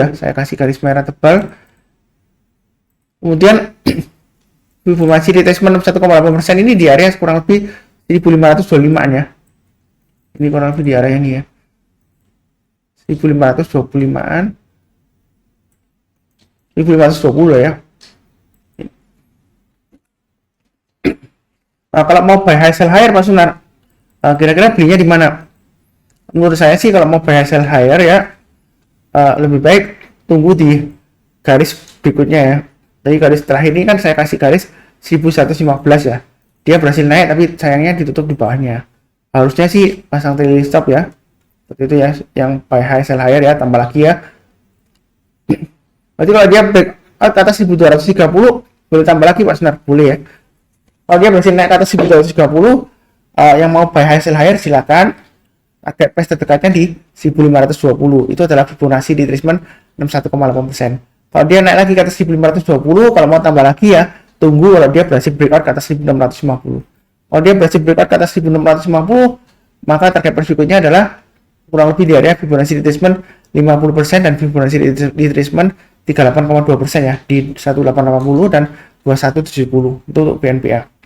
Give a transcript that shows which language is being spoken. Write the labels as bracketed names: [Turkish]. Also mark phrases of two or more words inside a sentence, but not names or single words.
[Indonesian] Saya kasih garis merah tebal. Kemudian [English] Fibonacci retracement [Indonesian] 1,8% ini di area kurang lebih 1525-an ya. Ini kurang lebih di area ini ya. 1525-an. 1520 ya. Nah, kalau mau [English] buy high sell higher [Indonesian] Pak Sunar, kira-kira belinya di mana? Menurut saya sih kalau mau [English] buy high sell higher [Indonesian] ya lebih baik tunggu di garis berikutnya ya. Jadi garis terakhir ini kan saya kasih garis 1115 ya. Dia berhasil naik tapi sayangnya ditutup di bawahnya. Harusnya sih pasang [English] trailing stop [Indonesian] ya. Seperti itu ya, yang [English] buy high sell higher [Indonesian] ya, tambah lagi ya. Berarti kalau dia [English] break out [Indonesian] ke atas 1230 boleh tambah lagi Pak Sunar, boleh ya. Kalau dia berhasil naik ke atas 1230 yang mau [English] buy high sell higher [Indonesian] silakan. [English] Target price [Indonesian] terdekatnya di 1520. Itu adalah [English] Fibonacci retracement [Indonesian] 61,8%. Kalau dia naik lagi ke atas 1520, kalau mau tambah lagi ya tunggu kalau dia berhasil breakout ke atas 1650. Kalau dia berhasil breakout ke atas 1650, maka [English] target price [Indonesian] berikutnya adalah kurang lebih di area [English] Fibonacci retracement [Indonesian] 50% dan [English] Fibonacci retracement [Indonesian] 38,2% ya di 1880 dan 2170 itu untuk BNPA.